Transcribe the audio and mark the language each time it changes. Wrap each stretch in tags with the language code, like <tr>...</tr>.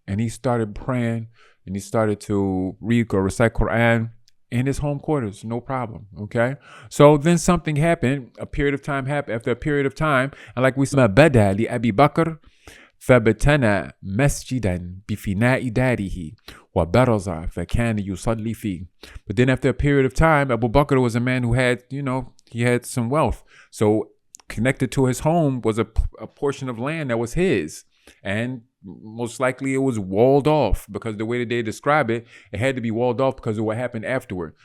<en>and he started praying, and he started to read or recite Quran in his home quarters, no problem. Okay, so then something happened. A period of time happened. After a period of time, and like we said,</en> <ar>بدا لأبي بكر فبتنى مسجدا بفناء داره وبرز فكان يصلي فيه.</ar> <en>But then after a period of time, Abu Bakr was a man who had, he had some wealth. So connected to his home was a portion of land that was his. And most likely it was walled off, because the way that they describe it, it had to be walled off because of what happened afterward.</en>